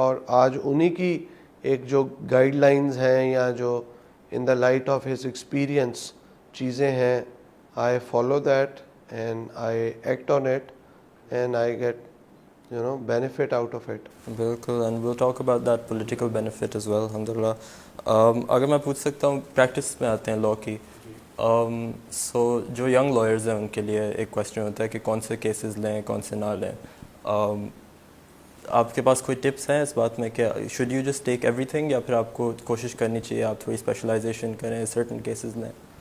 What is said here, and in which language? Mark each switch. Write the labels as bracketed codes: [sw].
[ur] اور آج انہی کی ایک جو گائیڈ لائنز ہیں یا جو [en] in the light of his experience [ur] چیزیں ہیں, [en] I follow that and I act on it and I get benefit out of it. بالکل, and we'll talk about that political benefit as well, alhamdulillah. [ur] اگر میں پوچھ سکتا ہوں, پریکٹس میں آتے ہیں لاء کی. سو جو ینگ لائرز ہیں ان کے لیے ایک کویسچن ہوتا ہے کہ کون سے کیسز لیں, کون سے نہ لیں. آپ کے پاس کوئی ٹپس ہیں اس بات میں کہ [en] should you just take everything, [ur] یا پھر آپ کو کوشش کرنی چاہیے آپ تھوڑی اسپیشلائزیشن کریں, سرٹن کیسز لیں؟